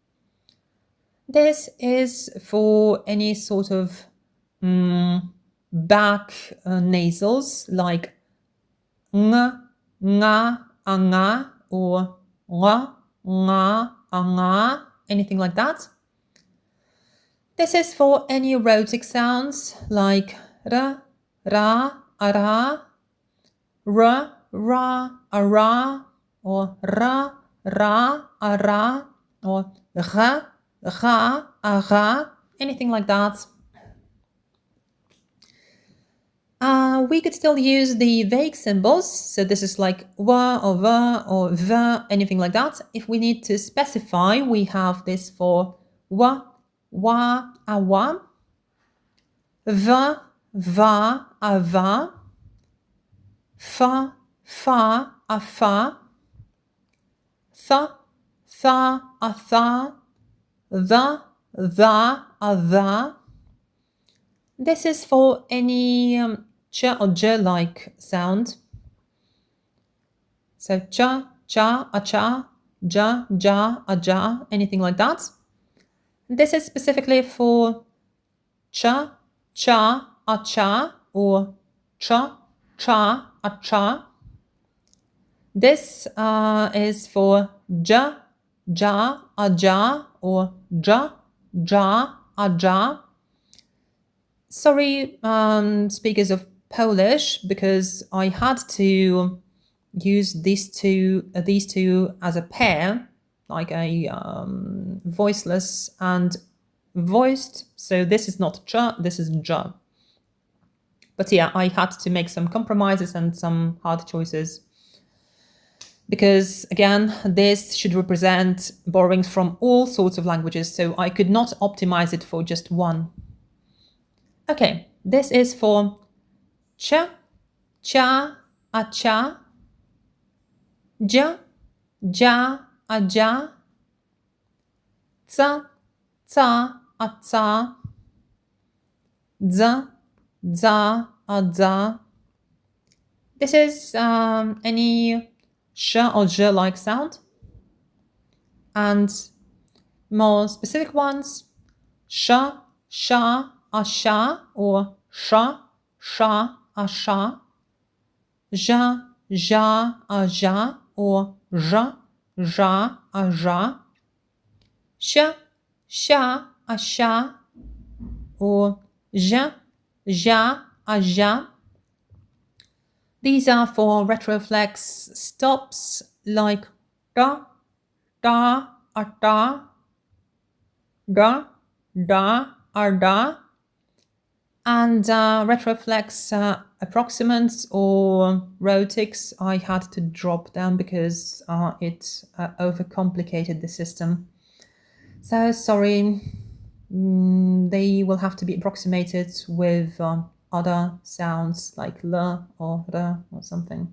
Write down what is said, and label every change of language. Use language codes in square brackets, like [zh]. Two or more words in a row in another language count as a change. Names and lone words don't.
[en] This is for any sort of back nasals like ng, nga, anga, or nga, nga, anga, anything like that. This is for any rhotic sounds like ra, ra, ara, ra, ra, ara, or ra, ra, ara, or ra, ra, ara, anything like that. We could still use the vague symbols. So this is like wa or va or va, anything like that. If we need to specify, we have this for wa, wa, awa, va, va, ava, fa, fa, afa, tha, tha, atha, tha, tha, atha. This is for any ch or j-like sound. So cha, cha, acha, ja, ja, aja, anything like that. This is specifically for cha, cha, acha, or cha, cha, acha. This is for ja, ja, aja, or ja, ja, aja. Sorry, speakers of Polish, because I had to use these two as a pair, like a voiceless and voiced. So this is not cha, this is ja. But yeah, I had to make some compromises and some hard choices, because again, this should represent borrowings from all sorts of languages, so I could not optimize it for just one. Okay, this is for cha, cha, acha, ja, ja, aja, ca, ca, aca, dza, dza, adza. This is any sh or j-like sound. And more specific ones, sha, sha, asha, or sha, sha, asha, ja, ja, aja, or ja, ja, aja, sha, sha, asha, or ja, ja, aja. These are for retroflex stops like da, da, ata, da, da, arda, and retroflex approximants or rhotics. I had to drop them because it overcomplicated the system. So sorry, they will have to be approximated with other sounds like l or r or something.